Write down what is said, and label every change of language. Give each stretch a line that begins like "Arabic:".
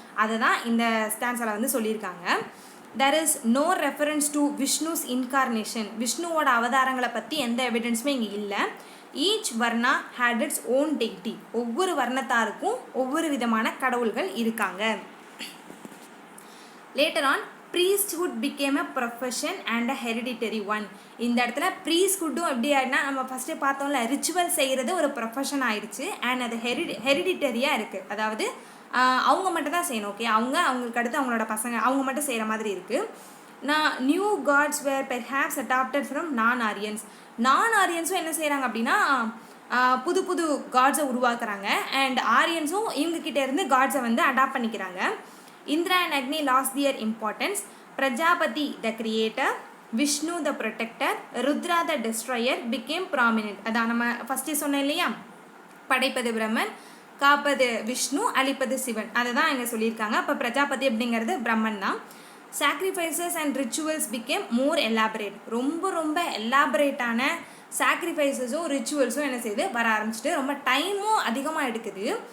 Tamil: அதை தான் இந்த ஸ்டான்ஸில் வந்து சொல்லியிருக்காங்க.
English: There is no reference to Vishnu's incarnation.
Tamil: விஷ்ணுவோட அவதாரங்களை பற்றி எந்த எவிடன்ஸுமே இங்கே இல்லை.
English: Each varna had its own deity.
Tamil: ஒவ்வொரு வர்ணத்தாருக்கும் ஒவ்வொரு விதமான கடவுள்கள் இருக்காங்க.
English: Later on priesthood became a profession and a hereditary one.
Tamil: இந்த இடத்துல ப்ரீஸ்ஹுட்டும் எப்படி ஆகிடுனா, நம்ம ஃபஸ்ட்டு பார்த்தோம்ல, ரிச்சுவல் செய்கிறது ஒரு ப்ரொஃபஷன் ஆயிடுச்சு. அண்ட் அது ஹெரிடிட்டரியாக இருக்குது. அதாவது அவங்க மட்டும் தான் செய்யணும். ஓகே, அவங்களுக்கு அடுத்து அவங்களோட பசங்க அவங்க மட்டும் செய்கிற மாதிரி இருக்குது.
English: new gods were perhaps adapted from non ஆரியன்ஸும்
Tamil: என்ன செய்கிறாங்க அப்படின்னா புது புது காட்ஸை உருவாக்குறாங்க. அண்ட் ஆரியன்ஸும் இவங்ககிட்ட இருந்து காட்ஸை வந்து அடாப்ட் பண்ணிக்கிறாங்க.
English: Indra and Agni lost their importance. Prajapati, the creator, Vishnu, the protector, Rudra, the destroyer, became prominent.
Tamil: அதான் நம்ம ஃபஸ்ட்டு சொன்னேன் இல்லையா, படைப்பது பிரம்மன், காப்பது விஷ்ணு, அழிப்பது சிவன். அதை தான் இங்கே சொல்லியிருக்காங்க. அப்போ பிரஜாபதி அப்படிங்கிறது பிரம்மன் தான்.
English: Sacrifices and rituals became more elaborate.
Tamil: ரொம்ப எலாபரேட்டான சாக்ரிஃபைசஸும் ரிச்சுவல்ஸும் என்ன செய்யுது வர ஆரம்பிச்சிட்டு ரொம்ப டைமும் அதிகமாக எடுக்குது.